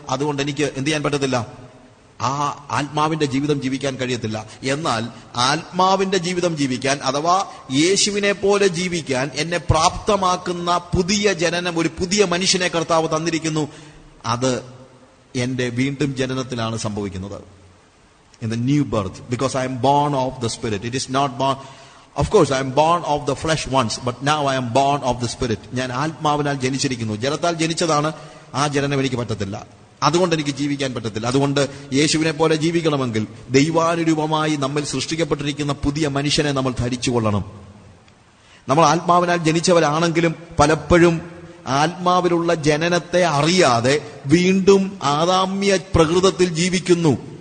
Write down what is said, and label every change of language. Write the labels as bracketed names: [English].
[Malayalam] അതുകൊണ്ട് എനിക്ക് എന്ത് ചെയ്യാൻ പറ്റത്തില്ല? ആ ആത്മാവിന്റെ ജീവിതം ജീവിക്കാൻ കഴിയത്തില്ല. എന്നാൽ ആത്മാവിന്റെ ജീവിതം ജീവിക്കാൻ, അഥവാ യേശുവിനെ പോലെ ജീവിക്കാൻ എന്നെ പ്രാപ്തമാക്കുന്ന പുതിയ ജനനം, ഒരു പുതിയ മനുഷ്യനെ കർത്താവ് തന്നിരിക്കുന്നു. അത് എന്റെ വീണ്ടും ജനനത്തിലാണ് സംഭവിക്കുന്നത്. [English] In the new birth, because I am born of the Spirit. It is not born, of course I am born of the flesh once, but now I am born of the Spirit. [Malayalam] ഞാൻ ആത്മാവിനാൽ ജനിച്ചിരിക്കുന്നു. ജലത്താൽ ജനിച്ചതാണ്, ആ ജനനം എനിക്ക് പറ്റത്തില്ല. അതുകൊണ്ട് എനിക്ക് ജീവിക്കാൻ പറ്റത്തില്ല. അതുകൊണ്ട് യേശുവിനെ പോലെ ജീവിക്കണമെങ്കിൽ ദൈവാനുരൂപമായി നമ്മിൽ സൃഷ്ടിക്കപ്പെട്ടിരിക്കുന്ന പുതിയ മനുഷ്യനെ നമ്മൾ ധരിച്ചുകൊള്ളണം. നമ്മൾ ആത്മാവിനാൽ ജനിച്ചവരാണെങ്കിലും പലപ്പോഴും ആത്മാവിലുള്ള ജനനത്തെ അറിയാതെ വീണ്ടും ആദാമ്യ പ്രകൃതത്തിൽ ജീവിക്കുന്നു.